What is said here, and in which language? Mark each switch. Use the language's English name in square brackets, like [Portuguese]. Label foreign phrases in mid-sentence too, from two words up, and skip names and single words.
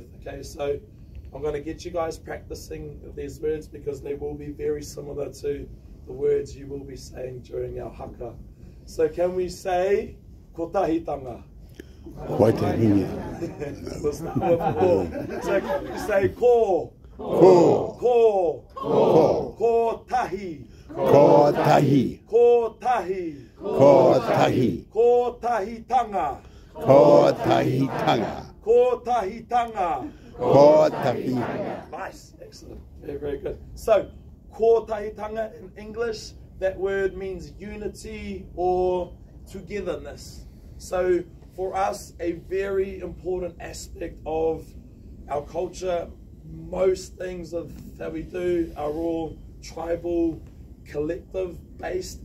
[English] Okay, so I'm going to get you guys practicing these words because they will be very similar to the words you will be saying during our haka. So can we say kotahitanga? Kotahitanga. We'll start with ko. So can we say ko? Ko. Ko. Ko. Kotahi. Kotahi. Kotahi. Kotahi. Kotahitanga. Kotahitanga. Kotahitanga. Kotahitanga. Nice, excellent, very, very good. So, kotahitanga in English, that word means unity or togetherness. So, for us, a very important aspect of our culture. Most things that we do are all tribal, collective based.